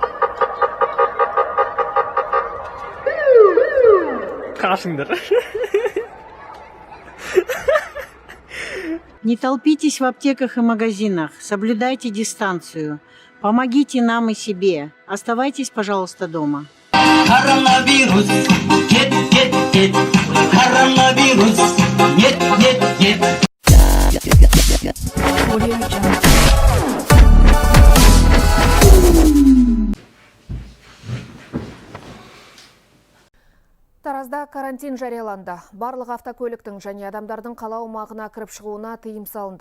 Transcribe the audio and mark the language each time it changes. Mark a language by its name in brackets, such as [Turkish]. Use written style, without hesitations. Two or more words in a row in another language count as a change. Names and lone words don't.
[Russian] Не толпитесь в аптеках и магазинах, соблюдайте дистанцию. Помогите нам и себе. Оставайтесь, пожалуйста, дома. Коронавирус, нет, нет, нет. Коронавирус, нет, нет, нет. [Kazakh] Таразда карантин жарияланды. Барлық автокөліктің және адамдардың қала аумағына кіріп шығуына тыйым салынды.